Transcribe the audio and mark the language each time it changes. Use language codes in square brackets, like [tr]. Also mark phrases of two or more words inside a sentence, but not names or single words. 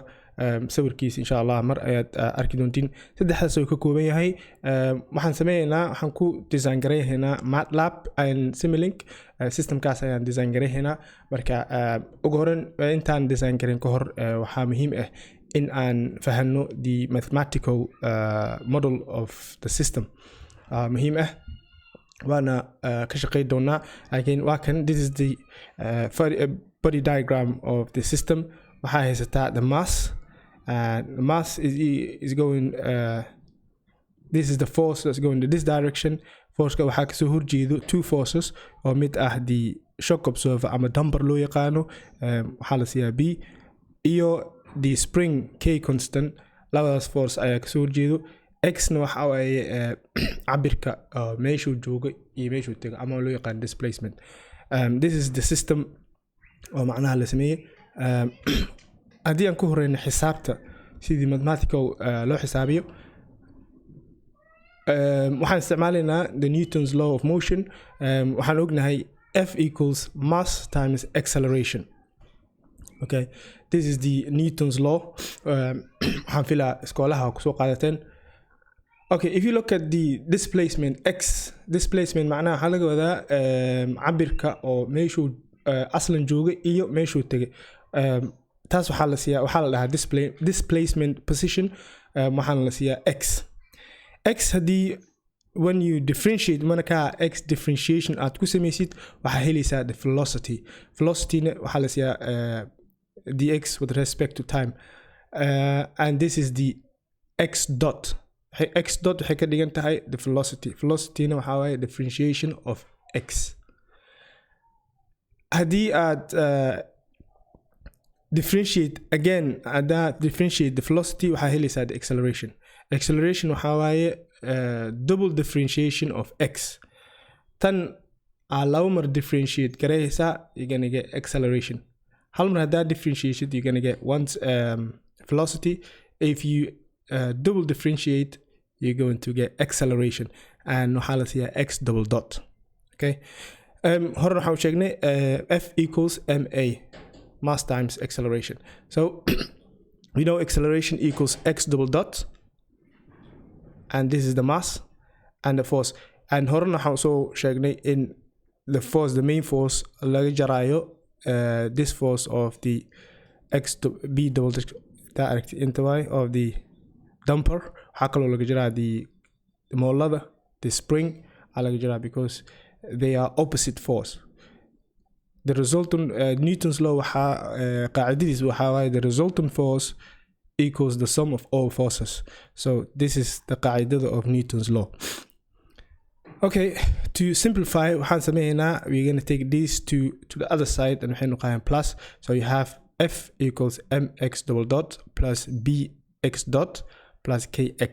[so] sawirkiisa [ar] إن شاء الله [so] mar ayaad arki doontiin. Saddexdaas oo ka kooban yahay. waxaan ku design gareeynaa MATLAB and Simulink. Systemkaas ayaan design gareeynaa. Marka ugu horeyn intaan design gareyn ka hor waxaa muhiim ah in aan fahanno [en] the mathematical model of the system. [so] muhiim ah waana ka shaqeyn doonaa. Laakiin waa kan, [en] this is the body diagram of the system. [so] waxaa haysataa [en] the mass. The mass is going this is the force that's going in this direction. [so] Forceka waxaa kasoo horjeedo [en] two forces [so] oo mid ah [en] the shock absorber [so] ama damper loo yaqaano. waxaa la siiyaa B iyo [en] the spring K constant. [so] labadaas force ayaa kasoo horjeedo. X-na waxa waaye cabirka meeshuu joogo iyo meeshuu tago ama loo yaqaan displacement. [en] This is the system [so] oo macnaha la sameeyey. haddii aan ku horeyno xisaabta sidii mathematical loo xisaabiyo, waxaan isticmaalaynaa [en] the Newton's law of motion. [so] waxaan ognahay [en] F equals mass times acceleration. Okay, this is the Newton's law. [so] waxaan filaa iskoolaha kusoo qaadateen. Okay, [en] if you look at the displacement X, [so] displacement macnaha waxaa laga wadaa cabirka oo meeshuu aslan jooga iyo meeshuu tegay. taas waxaa la dhahaa [en] displacement position. [so] waxaana la siiyaa X. X haddii [en] when you differentiate [so] markaa X differentiation aad ku samaysid waxaa helaysaa [en] the velocity. [so] Velocityna waxaa la siiyaa dx [en] with respect to time. And this is the X dot. [so] X dot waxay ka dhigan tahay [en] the velocity. [so] Velocityna waxaa waaye [en] differentiation of X. [so] haddii aad [en] differentiate the velocity [so] waxaa helaysaa [en] the acceleration. [so] Acceleration waxaa waaye [en] double differentiation of X. [so] tan laba mar differentiate gareysaa, [en] you're gonna get acceleration. [so] hal mar haddaa [en] differentiate you're gonna get once velocity. If you double differentiate you're going to get acceleration. [so] and waxaa la siiyaa X double dot. Okay, hore waxaan u sheegnay [en] F equals ma, mass times acceleration. So we know acceleration equals X double dot, and this is the mass and the force. And [so] horena waxaan soo sheegnay in [en] the force, the main force [so] laga jaraayo [en] this force of the X B double direct into Y of the damper. [so] waxaa kaloo laga jaraa the moolada, [en] the spring [so] laga jaraa [en] because they are opposite force. The resultant Newton's law [so] waxaa qaacidadiis waxaa waaye [en] the resultant force equals the sum of all forces. So this is the qaacida of Newton's law. Okay, to simplify [so] waxaan sameeynaa [en] we're going to take these to the other side and [so] waxaynu qaadan [en] plus. So you have F equals mx double dot plus bx dot plus kx.